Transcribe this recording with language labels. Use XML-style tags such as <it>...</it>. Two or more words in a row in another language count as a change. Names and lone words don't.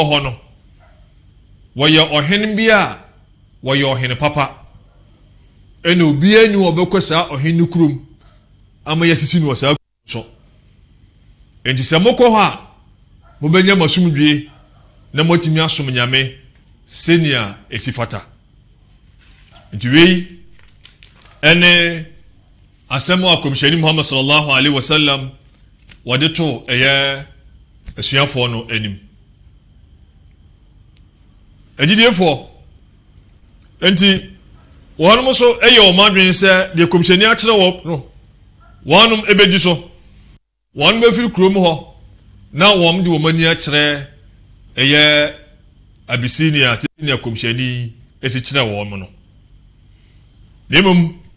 <ak>ho no woye ohene bia woye ohene papa ene obi enu obekosa ohene kurum ama yasisi no sa so enti se moko ha mo benya masumdwie na motimi asom nyame senia esifata enti wei ene asɛm a kɔmhyɛni Muhammad</ak> <ar>صلى الله عليه وسلم</ar> <ak>wɔde to ɛyɛ asuafoɔ no anim agyidiefo enti wɔnom so ɛyɛ wɔn adwene sɛ deɛ kɔmhyɛni akyerɛ wɔ no wɔnom ɛbɛgyi so wɔnom bɛfiri kurom hɔ na wɔn de wɔn ani akyerɛ ɛyɛ Abisinia tini kɔmhyɛni ɛkyekyerɛ wɔn no na mmom</ak>